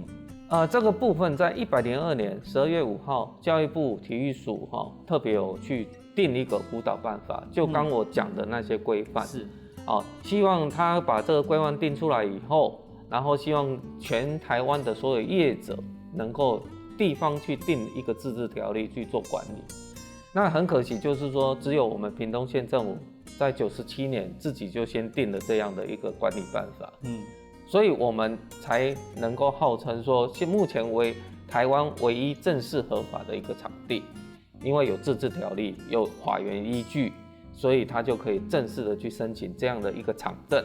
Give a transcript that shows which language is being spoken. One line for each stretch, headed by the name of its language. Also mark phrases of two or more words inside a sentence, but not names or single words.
Chinese: 這個部分在102年12月5號，教育部體育署特別有去定一個輔導辦法，就剛我講的那些規範。是。希望他把這個規範定出來以後，然後希望全台灣的所有業者能夠地方去定一个自治条例去做管理。那很可惜，就是说只有我们屏东县政府在97年自己就先定了这样的一个管理办法，所以我们才能够号称说，目前为台湾唯一正式合法的一个场地，因为有自治条例，有法源依据，所以它就可以正式的去申请这样的一个场证。